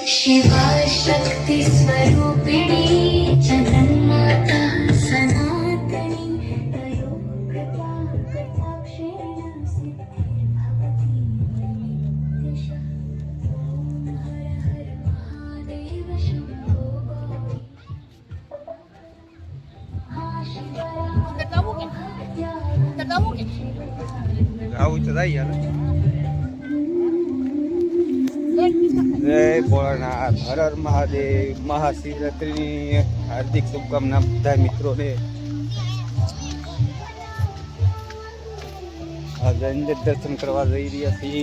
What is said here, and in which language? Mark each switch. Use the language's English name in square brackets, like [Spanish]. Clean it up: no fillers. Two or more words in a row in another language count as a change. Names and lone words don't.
[Sanskrit] शिवा शक्ति स्वरूपिणी जगन्माता सनातनी तयो कृपा कटाक्षेण सिद्धिर्भवति नित्यशः। ॐ हर हर महादेव शम्भो गौरी महाशिवरात्या [Gujarati] આવું તો થાય યાર. જય ભોળાનાથ, હર હર મહાદેવ. મહાશિવરાત્રિની હાર્દિક શુભકામના બધા મિત્રોને. આજે અંદર દર્શન કરવા જઈ રહ્યા છીએ.